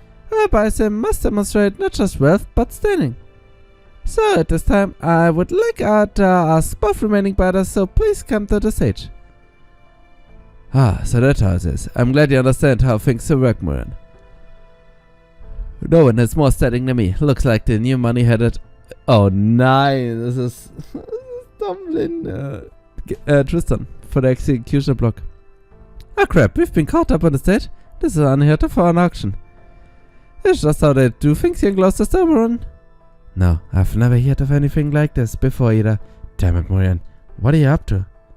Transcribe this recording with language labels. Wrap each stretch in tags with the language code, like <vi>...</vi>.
<en>Whoever buys him must demonstrate not just wealth, but standing. So at this time, I would like to ask both remaining bidders, so please come to the stage. Ah, so that's how it is. I'm glad you understand how things work, Moran. No one has more standing than me. Looks like the new money-headed...</en> <de>Oh nein, das ist Dumbledore.</de> <en>Tristan for the execution block. Oh crap, we've been caught up on the stage. This is unheard of for an auction. It's just how they do things here in Gloucester, Oberon. No, I've never heard of anything like this before either. Damn it, Morian. What are you up to?</en>